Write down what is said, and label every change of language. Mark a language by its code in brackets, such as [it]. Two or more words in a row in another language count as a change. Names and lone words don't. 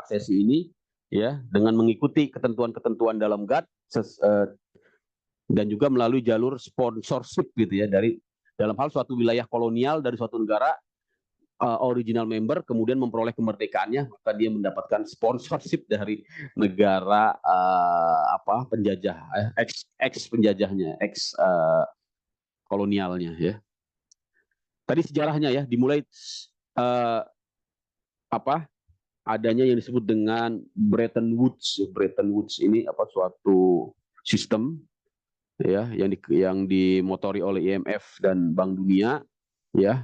[id] aksesi ini ya, dengan mengikuti ketentuan-ketentuan dalam GATT, dan juga melalui jalur sponsorship gitu ya, dari dalam hal suatu wilayah kolonial dari suatu negara [en] original member [id] kemudian memperoleh kemerdekaannya, maka dia mendapatkan sponsorship dari negara apa penjajah, ex penjajahnya, ex kolonialnya ya. Tadi sejarahnya ya, dimulai apa adanya yang disebut dengan Bretton Woods. Bretton Woods ini apa, suatu sistem ya yang dimotori oleh IMF dan Bank Dunia ya.